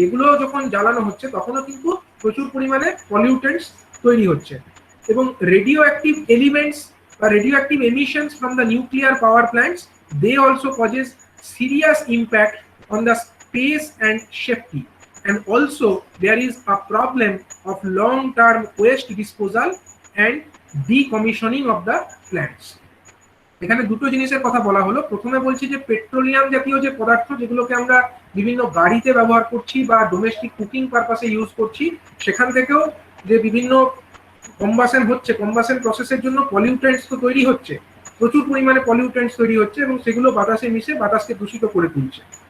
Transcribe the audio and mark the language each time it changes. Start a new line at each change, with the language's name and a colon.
Bangla: এগুলো যখন জ্বালানো হচ্ছে তখনও কিন্তু প্রচুর পরিমাণে পলিউটেন্টস তৈরি হচ্ছে।
English: এবং radio active elements বা radio active emissions from the nuclear power plants, they also causes serious impact on the space and safety. And also there is a problem of long-term waste disposal and decommissioning of the plants.
Bangla: এখানে দুটো জিনিসের কথা বলা হলো। প্রথমে বলছি যে petroleum জাতীয় যে পদার্থ যেগুলোকে আমরা বিভিন্ন গাড়িতে ব্যবহার করছি বা ডোমেস্টিক কুকিং পারপাসে ইউজ করছি, সেখান থেকেও যে বিভিন্ন কম্বাসন হচ্ছে, কম্বাসন প্রসেসের জন্য পলিউটেন্টস তো তৈরি হচ্ছে, প্রচুর পরিমাণে পলিউটেন্টস তৈরি হচ্ছে এবং সেগুলো বাতাসে মিশে বাতাসকে দূষিত করে তুলছে।